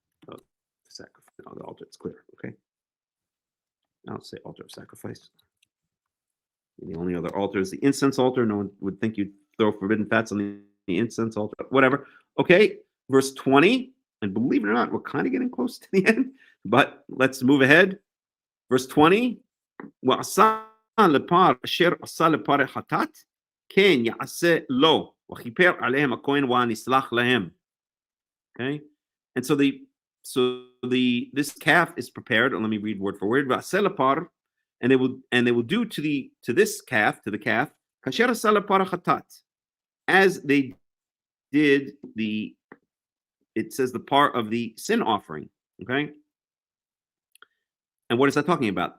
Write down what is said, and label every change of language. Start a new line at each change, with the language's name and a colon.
English: Oh, sacrifice. On the altar, it's clear. Okay. I'll say altar of sacrifice. And the only other altar is the incense altar. No one would think you'd throw forbidden fats on the incense altar. Whatever. Okay. Verse 20. And believe it or not, we're kind of getting close to the end, but let's move ahead. Verse 20.
Hebrew: לפר אשר עשה לפר החטאת, כן יעשה לו, וכיפר עליהם הכהן והנסלח להם.
English: Okay, and so this calf is prepared. Let me read word for word. And they will do to the calf
Hebrew: kasher salapar chatat,
English: as they did it says the part of the sin offering. Okay, and what is that talking about?